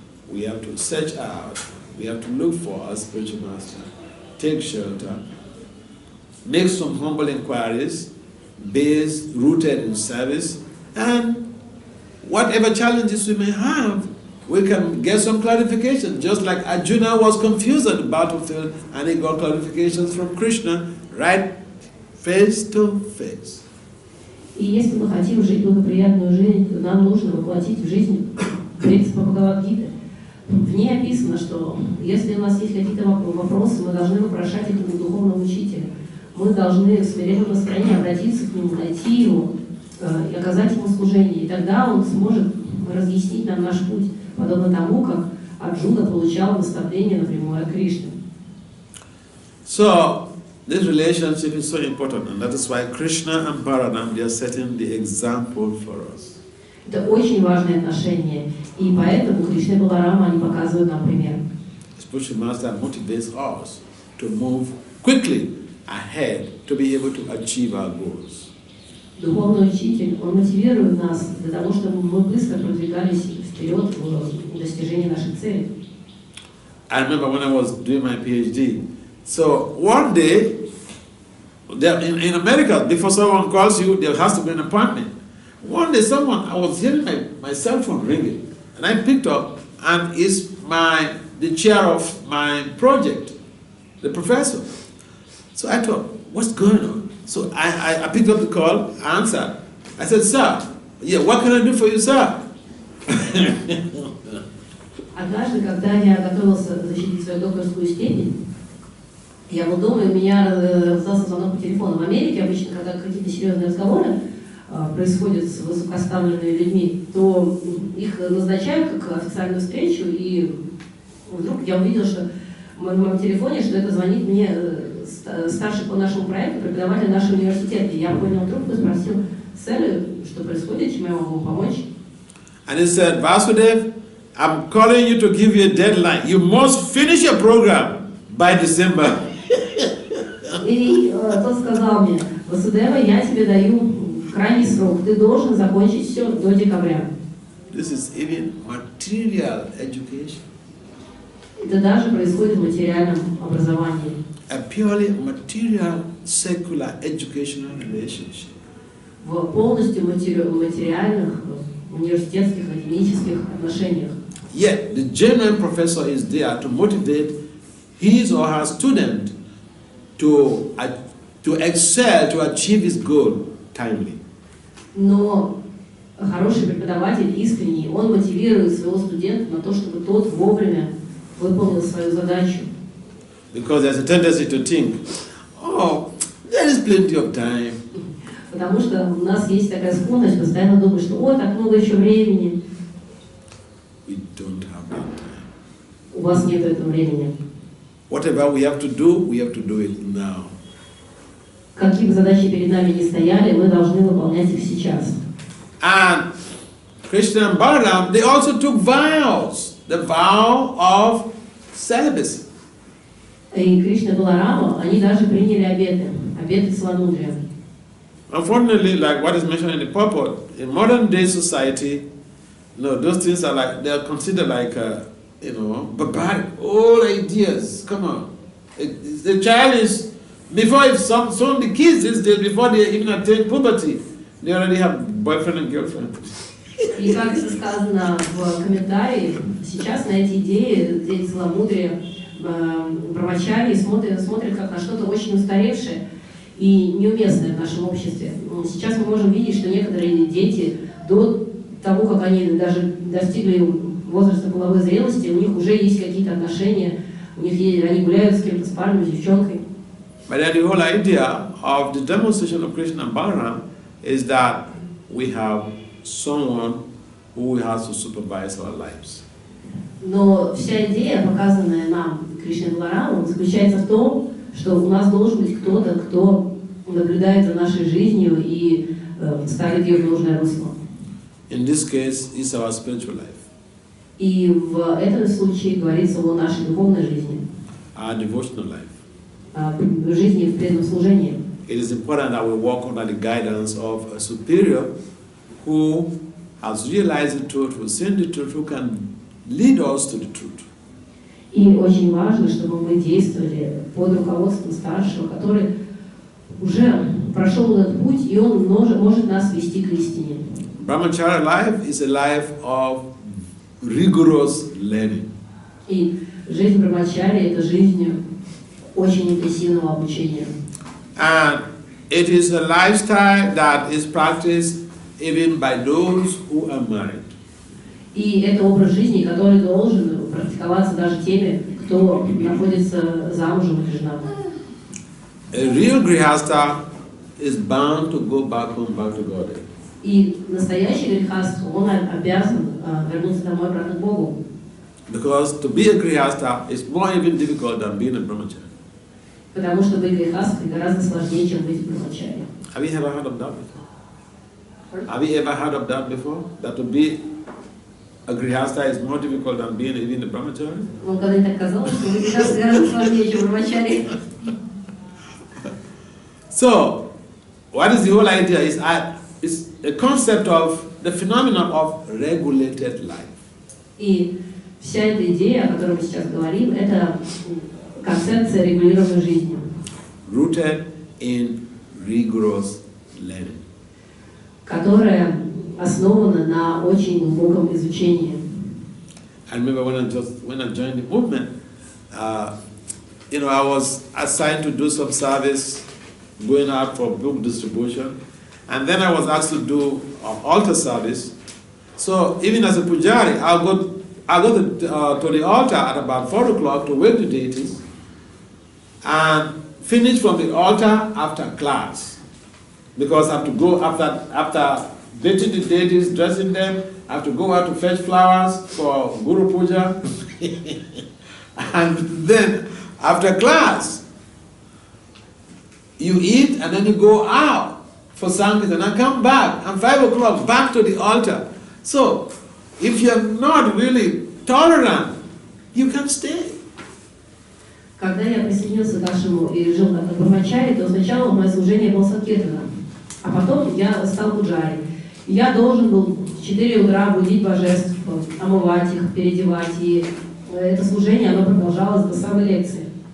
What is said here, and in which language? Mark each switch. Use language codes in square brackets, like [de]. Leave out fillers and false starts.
[en] We have to search out, we have to look for our spiritual master, take shelter, make some humble inquiries, based, rooted in service, and whatever challenges we may have, we can get some clarification. Just like Arjuna was confused on the battlefield and he got clarifications from Krishna right face to face. [ru] И если мы хотим жить благоприятную жизнь, то нам нужно воплотить в жизнь принципы Бхагавад-гиты. В ней описано, что если у нас есть какие-то вопросы, мы должны вопрошать этому духовному учителю. Мы должны в смиренном настроении обратиться к нему, найти его и оказать ему служение. И тогда он сможет разъяснить нам наш путь, подобно тому, как Арджуна получал наставление напрямую от Кришны. [en] So, this relationship is so important, and that is why Krishna and Balaram, they are setting the example for us. [ru] Это очень важное отношение, и поэтому Кришна и Баларама, они показывают нам пример. [en] The spiritual master motivates us to move quickly ahead to be able to achieve our goals. [ru] Духовный учитель, он мотивирует нас для того, чтобы мы быстро продвигались вперед в достижении нашей цели. [en] I remember when I was doing my PhD. So one day, in America, before someone calls you, there has to be an appointment. One day, I was hearing my cell phone ringing, and I picked up, and it's the chair of my project, the professor. So I thought, what's going on? So I picked up the call, answered. I said, sir, yeah, what can I do for you, sir? [ru] Однажды, когда я готовился защитить свою докторскую степень, я был дома, и у меня раздался звонок по телефону. В Америке обычно, когда какие-то серьезные разговоры происходят с высокопоставленными людьми, то их назначают как официальную встречу, и вдруг я увидела, что в моем телефоне, что это звонит мне старший по нашему проекту, преподаватель нашего университета. И я поднял трубку и спросил, сэр, что происходит, чем я могу помочь? [en] And he said, Vasudev, I'm calling you to give you a deadline. You must finish your program by December. [ru] И тот сказал мне, Васудева, я тебе даю крайний срок, ты должен закончить все до декабря. [en] This is even material education. [ru] Это даже происходит в материальном образовании. [en] A purely material, secular, educational relationship. [ru] В полностью материальных, университетских, академических отношениях. [en] Yet, the genuine professor is there to motivate his or her student to excel, to achieve his goal timely. [ru] Но хороший преподаватель, искренний, он мотивирует своего студента на то, чтобы тот вовремя выполнил свою задачу. [en] Because there's a tendency to think, oh, there is plenty of time. [ru] Потому что у нас есть такая склонность постоянно думать, что о, так много еще времени. [en] We don't have that time. [ru] У вас нет этого времени. [en] Whatever we have to do it now. [ru] Какие бы задачи перед нами ни стояли, мы должны выполнять их сейчас. [en] And Krishna and Balaram, they also took vows, the vow of celibacy. [ru] И Кришна и Баларама, они даже приняли обеты целомудрия. [en] Unfortunately, like what is mentioned in the purport, in modern day society, No, those things are like, they are considered like, barbaric, old ideas. Come on. The child is, before if some of the kids these days, before they even attain puberty, they already have boyfriend and girlfriend. [ru] И как это сказано в комментарии, сейчас на эти идеи, эти целомудрия, брамачари смотрят как на что-то очень устаревшее и неуместное в нашем обществе. Сейчас мы можем видеть, что некоторые дети до того, как они даже достигли возраста половой зрелости, у них уже есть какие-то отношения, они гуляют с кем-то, с парнем, с девчонкой. [en] But then the whole idea of the demonstration of Krishna and Balaram is that we have someone who has to supervise our lives. [ru] Но вся идея, показанная нам Кришной Баларамом, заключается в том, что у нас должен быть кто-то, кто наблюдает за нашей жизнью и ставит ее в нужное русло. [en] In this case, it's our spiritual life. [ru] И в этом случае говорится о нашей духовной жизни, [en] Our devotional life. [ru] о жизни в преданном служении. [en] It is important that we walk under the guidance of a superior who has realized the truth, who has seen the truth, who can lead us to the truth. [ru] И очень важно, чтобы мы действовали под руководством старшего, который уже прошел этот путь, и он может нас вести к истине. [en] Brahmacharya life is a life of rigorous learning. [ru] И жизнь брамачари – это жизнь очень интенсивного обучения. [en] And it is a lifestyle that is practiced even by those who are married. [ru] И это образ жизни, который должен практиковаться даже теми, кто находится замужем или женат. [en] A real grihastha is bound to go back home, back to God. [ru] И настоящий грехаст, он обязан вернуться домой обратно к Богу. [en] Because to be a grihastha is more even difficult than being a brahmachari. [ru] Потому что быть грехастом гораздо сложнее, чем быть брамачари. [en] Have you ever heard of that before? Have you ever heard of that before? That to be a grihastha is more difficult than being even a brahmachari? [ru] Вам когда-нибудь так казалось, что быть грехастом гораздо сложнее, чем брамачари? [en] So, what is the whole idea? It's a concept of the phenomenon of regulated life. [ru] И вся эта идея, о которой мы сейчас говорим, это концепция регулированной жизни. [en] Rooted in rigorous learning. [ru] Которая основана на очень глубоком изучении. [en] I remember when I joined the movement, I was assigned to do some service, going out for book distribution, and then I was asked to do altar service. So even as a pujari, I'll go to the altar at about 4 o'clock to wake the deities, and finish from the altar after class, because I have to go after bathing the deities, dressing them. I have to go out to fetch flowers for Guru Puja, and then after class, you eat and then you go out for Sankirtan and come back, and 5 o'clock back to the altar. So, if you're not really tolerant, you can stay. [ru] Когда я присоединился к нашему и жил как брамачари, то сначала мое служение было санкиртаном, а потом я стал пуджари. Я должен был в 4 утра будить божеств, омывать их, переодевать, и это служение, оно продолжалось до самой лекции.